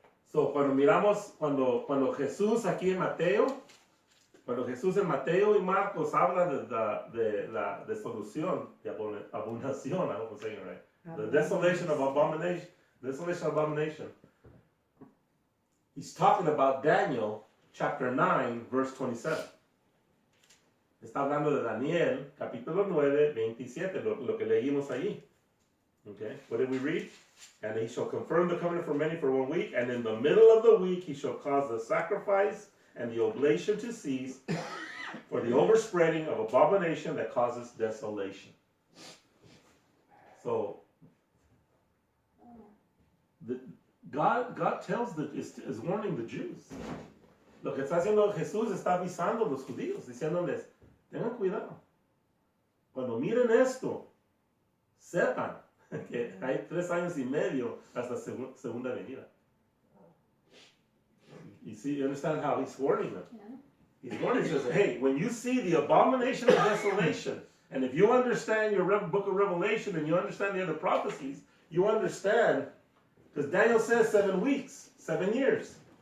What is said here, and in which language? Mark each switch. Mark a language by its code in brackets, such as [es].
[es] So cuando miramos, cuando Jesús aquí en Mateo, cuando Jesús en Mateo y Marcos habla de la desolución, de abominación, [en] I hope I'm saying it right, the desolation of abomination, he's talking about Daniel chapter 9, verse 27. [es] Está hablando de Daniel, capítulo 9, 27, lo que leímos allí. [en] Okay, what did we read? And he shall confirm the covenant for many for 1 week, and in the middle of the week he shall cause the sacrifice and the oblation to cease for the overspreading of abomination that causes desolation. So, God tells is warning the Jews. [es] Lo que está haciendo Jesús está avisando a los judíos, diciéndoles, tengan cuidado. Cuando miren esto, sepan que hay 3 años y medio hasta segunda venida. [en] You see, you understand how he's warning them? Yeah. He's warning, he says, hey, when you see the abomination of desolation, and if you understand your book of Revelation and you understand the other prophecies, you understand, because Daniel says 7 weeks, 7 years.